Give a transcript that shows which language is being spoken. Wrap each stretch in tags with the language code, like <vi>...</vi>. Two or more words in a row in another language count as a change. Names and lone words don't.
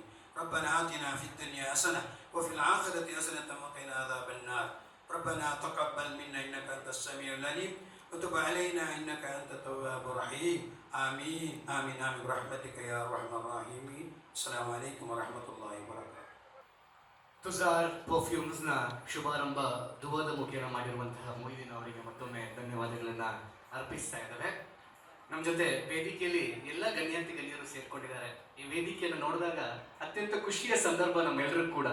<ar>ربنا آتنا في الدنيا حسنة وفي الآخرة حسنة وقنا عذاب النار. ربنا تقبل منا إنك أنت السميع العليم وتب علينا إنك أنت التواب الرحيم. آمين آمين آمين برحمتك يا أرحم الراحمين. السلام عليكم ورحمة الله وبركاته.</ar> <kn>ತುಜಾರ್ ಪರ್ಫ್ಯೂಮ್ಸ್ ನ ಶುಭಾರಂಭ ದುವಾದ ಮುಖೇನ ಮಾಡಿರುವಂತಹ ಮೊಹಿದೀನ್ ಅವರಿಗೆ ಮತ್ತೊಮ್ಮೆ ಧನ್ಯವಾದಗಳನ್ನ ಅರ್ಪಿಸ್ತಾ ಇದ್ದೇವೆ. ನಮ್ಮ ಜೊತೆ ವೇದಿಕೆಯಲ್ಲಿ ಎಲ್ಲ ಗಣ್ಯಾತಿ ಗಣ್ಯರು ಸೇರ್ಕೊಂಡಿದ್ದಾರೆ. ಈ ವೇದಿಕೆಯನ್ನು ನೋಡಿದಾಗ ಅತ್ಯಂತ ಖುಷಿಯ ಸಂದರ್ಭ ನಮ್ಮೆಲ್ಲರಿಗೂ ಕೂಡ.</kn>